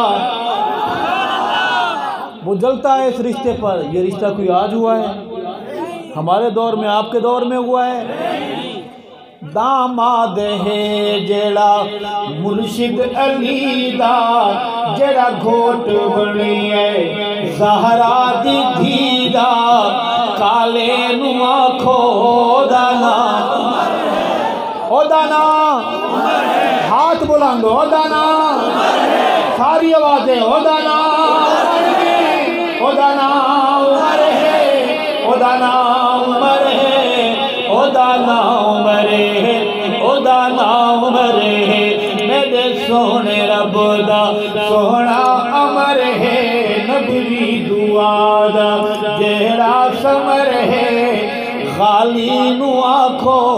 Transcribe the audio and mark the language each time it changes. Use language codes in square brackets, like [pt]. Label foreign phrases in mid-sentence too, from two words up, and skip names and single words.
[ur] وہ جلتا ہے اس رشتے پر یہ رشتہ کوئی آج ہوا ہے ہمارے دور میں آپ کے دور میں ہوا ہے داماد ہے [pa] جڑا مرشد علی دا جڑا گھوٹ بنی ہے زہرا دی دھی دا کالے نو آکھو دانا او دانا ہاتھ بلند او دانا ساری آوازیں او دانا او دانا عمر ہے او دانا عمر ہے او دانا عمر ہے او دانا عمر ہے میرے سونے رب دا سونا عمر ہے نبی دعا دا جہڑا سمر ہے خالی نو آکھو